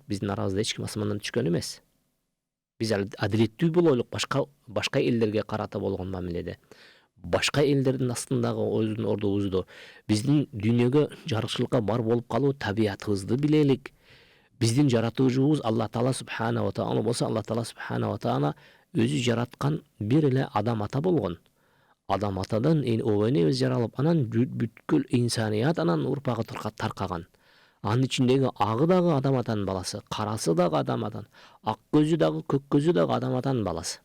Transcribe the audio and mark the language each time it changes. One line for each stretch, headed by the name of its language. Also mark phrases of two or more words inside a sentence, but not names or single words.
Kyrgyz: Биздин арабызда эч ким асмандан түшкөн эмес. Биз адилеттүү болойлук башка элдерге карата болгон мамиледе. Башка элдердин астындагы өзүнүн ордубузду, биздин дүйнөгө жарыкчылыкка бар болуп калуу табиятыбызды билелик. Биздин жаратуучубуз Аллах Таала
Arabic: субхана ва таала
Kyrgyz: болсо, Аллах Таала
Arabic: субхана ва таала
Kyrgyz: өзү жараткан бир эле адам ата болгон. Адам атадан обенебиз жаралып, анан бүткүл инсаният анан урпагы таркаган. Анын ичиндеги агы дагы адам атанын баласы, карасы дагы адам атан, ак көзү дагы, көк көзү дагы адам атанын баласы.